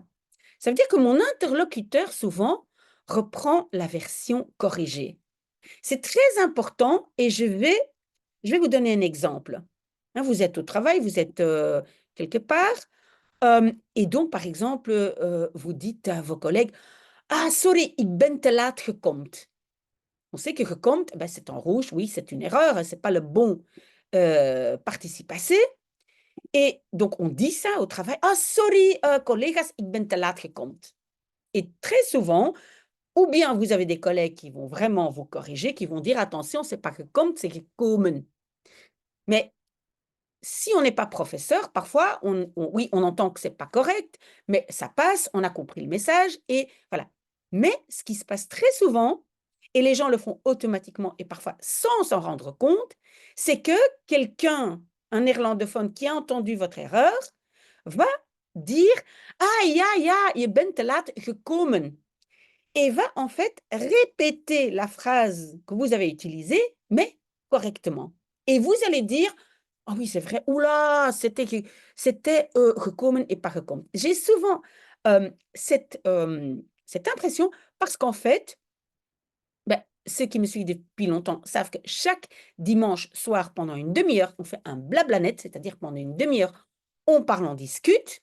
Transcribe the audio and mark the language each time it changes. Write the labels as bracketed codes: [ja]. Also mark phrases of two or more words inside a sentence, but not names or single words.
[fr] Ça veut dire que mon interlocuteur, souvent, reprend la version corrigée. C'est très important et je vais vous donner un exemple. Hein, vous êtes au travail, vous êtes quelque part, et donc, par exemple, vous dites à vos collègues, [nl] ah, sorry, ik ben te laat gekomen. [fr] On sait que gekomen, ben, c'est en rouge, oui, c'est une erreur, c'est pas le bon participe passé. Et donc, on dit ça au travail. [nl] Ah, sorry, collega's, ik ben te laat gekomen. [fr] Et très souvent, ou bien vous avez des collègues qui vont vraiment vous corriger, qui vont dire, attention, c'est pas gekomen, c'est gekomen. Mais si on n'est pas professeur, parfois, oui, on entend que c'est pas correct, mais ça passe, on a compris le message, et voilà. Mais ce qui se passe très souvent, et les gens le font automatiquement et parfois sans s'en rendre compte, c'est que quelqu'un, un néerlandophone qui a entendu votre erreur, va dire [nl] ah ja, je bent te laat gekomen, [fr] et va en fait répéter la phrase que vous avez utilisée, mais correctement. Et vous allez dire ah oui, c'est vrai, oula, c'était gekomen et pas gekomen. J'ai souvent cette impression parce qu'en fait, ben, ceux qui me suivent depuis longtemps savent que chaque dimanche soir, pendant une demi-heure, on fait un blablanet, c'est-à-dire pendant une demi-heure, on parle, on discute.